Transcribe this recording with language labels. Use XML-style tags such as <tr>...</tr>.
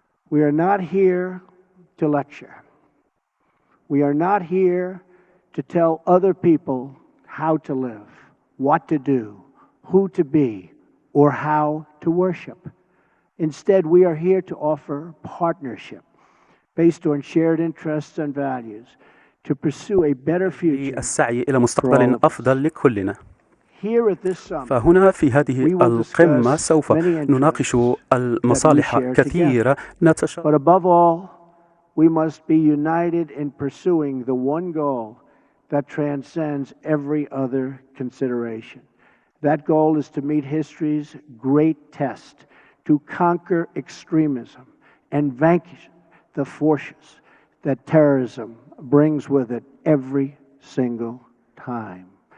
<en>We are not here to lecture. We are not here to tell other people how to live, what to do, who to be, or how to worship. Instead, we are here to offer partnership based on shared interests and values to pursue a better future.</en> <ar>السعي إلى مستقبل أفضل لكلنا. فهنا في هذه القمة سوف نناقش المصالح كثيرة</ar> <en>But above all, we must be united in pursuing the one goal that transcends every other consideration. That goal is to meet history's great test, to conquer extremism and vanquish the forces that terrorism brings with it every single time.</en>